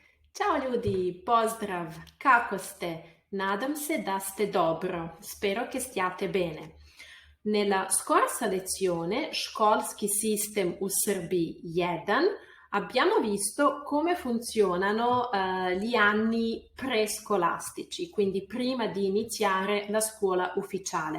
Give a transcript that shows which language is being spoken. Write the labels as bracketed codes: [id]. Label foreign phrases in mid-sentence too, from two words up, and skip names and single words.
[sr] Ćao ljudi, pozdrav, kako ste? Nadam se da ste dobro, [it] spero che stiate bene. Nella scorsa lezione, [sr] Školski sistem u Srbiji 1, [it] abbiamo visto come funzionano gli anni prescolastici, quindi prima di iniziare la scuola ufficiale.